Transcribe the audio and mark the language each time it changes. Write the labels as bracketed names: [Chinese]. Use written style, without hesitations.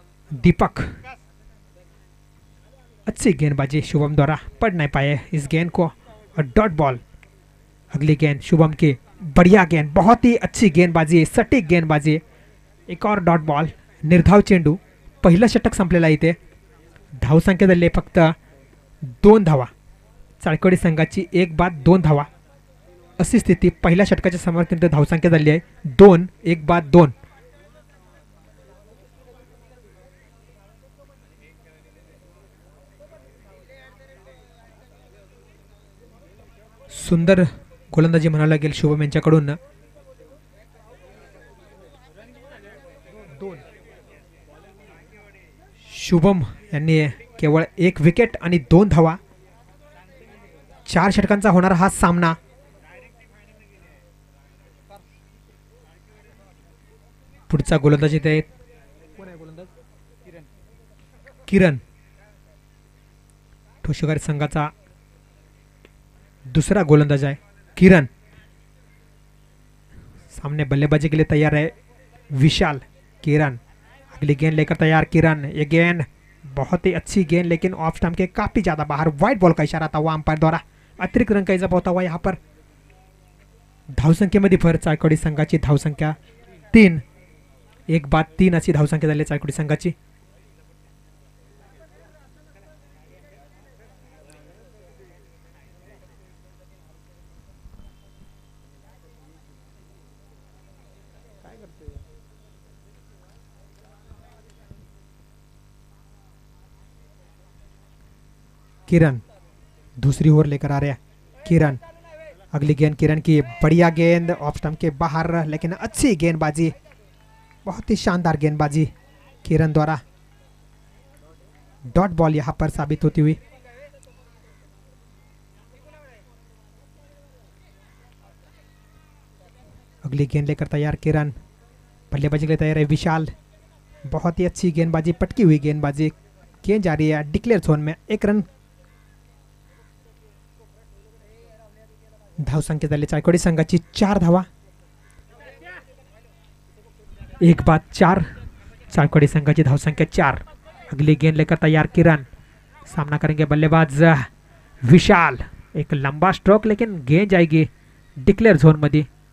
[Hindi] दीपक, अच्छी गेंदबाजी शुभम द्वारा, पढ़ नहीं पाए इस गेंद को और डॉट बॉल. अगली गेंद शुभम की. बढ़िया गेंद, बहुत ही अच्छी गेंदबाजी, सटीक गेंदबाजी. एक और डॉट बॉल. [Marathi] निर्धाव चेंडू. पहिलं षटक संपलेला इथे. धावसंख्या झाली फक्त 2 धावा. चाळकवाडी संघाची 1-2 धावा अशी स्थिती. पहिल्या षटकाच्या समर्थन धावसंख्या झाली आहे 2, 1-2. सुंदर गोलंदाजी म्हणावं लागेल शुभम यांच्याकडून. शुभम यांनी केवळ 1 विकेट आणि 2 धावा. 4 षटकांचा होणारा हा सामना. पुढचा गोलंदाज येत किरण. ठोसेघर संघाचा दुसरा गोलंदाज आहे किरण. [Hindi] सामने बल्लेबाजी के लिए तैयार है विशाल. किरण अगली गेंद लेकर तैयार किरण. ये गेंद बहुत ही अच्छी गेंद लेकिन ऑफ स्टंप के काफी ज्यादा बाहर. व्हाइट बॉल का इशारा था हुआ अंपायर द्वारा. अतिरिक्त रन का इजाफा होता हुआ यहाँ पर. [Marathi] धावसंख्येमध्ये भर चाळकवाडी संघाची. धावसंख्या 3, 1-3 अशी धावसंख्या झाली चाळकवाडी संघाची. [Hindi] किरण दूसरी ओर लेकर आ रहे हैं किरण. अगली गेंद किरण की. बढ़िया गेंद ऑफ स्टंप के बाहर लेकिन अच्छी गेंदबाजी, बहुत ही शानदार गेंदबाजी किरण द्वारा. डॉट बॉल यहां पर साबित होती हुई. अगली गेंद लेकर तैयार किरण. बल्लेबाजी के लिए तैयार है विशाल. बहुत ही अच्छी गेंदबाजी, पटकी हुई गेंदबाजी. गेंद जा रही है डिक्लेयर जोन में. 1 रन. [Marathi] धावसंख्या झाली चाळकवाडी संघाची 4 धावा. 1-4 चाळकवाडी संघाची धावसंख्या 4. [Hindi] अगली गेंद लेकर तैयार किरण. सामना करेंगे बल्लेबाज विशाल. एक लंबा स्ट्रोक लेकिन गेंद जाएगी डिक्लेयर झोन मध्ये.